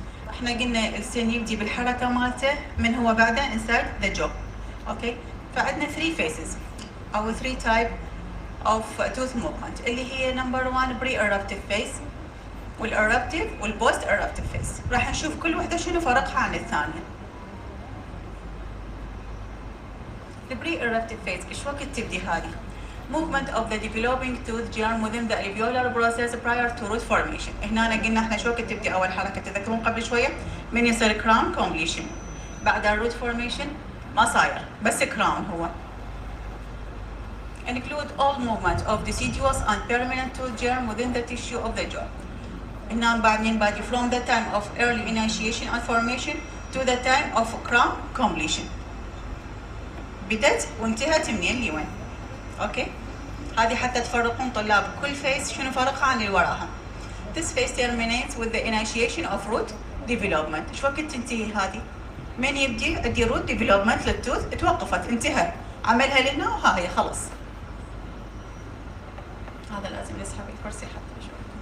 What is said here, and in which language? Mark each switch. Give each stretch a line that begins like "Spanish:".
Arabic: احنا قلنا السن يبدي بالحركه مالته من هو بعده
English: inside the jaw.
Arabic: اوكي؟ فعندنا
English: 3 phases او 3 type of tooth movement
Arabic: اللي هي نمبر
English: 1 pre-eruptive phase والeruptive والpost eruptive phase.
Arabic: راح نشوف كل وحده شنو فرقها عن الثانيه.
English: The pre-eruptive phase
Arabic: ايش وقت تبدي هذه؟
English: Movement of the developing tooth germ within the alveolar process prior to root formation.
Arabic: هنا قلنا احنا شو وقت تبدي اول حركه، تذكرون قبل شويه من يصير
English: crown completion.
Arabic: بعد الروت فورميشن ما صاير بس crown هو.
English: Include all movement of deciduous and permanent tooth germ within the tissue of the jaw.
Arabic: هنا بعدين بادي
English: from the time of early initiation and formation to the time of crown completion.
Arabic: بدت وانتهت منين لوين. اوكي؟ هذه حتى تفرقون طلاب كل فيس شنو فرقها عن اللي وراها.
English: This phase terminates with the initiation of root development.
Arabic: ايش وقت تنتهي هذه؟ من يبدي عندي
English: root development
Arabic: للتوث توقفت انتهى عملها لهنا وهاي خلص. هذا لازم نسحب الكرسي حتى شوي.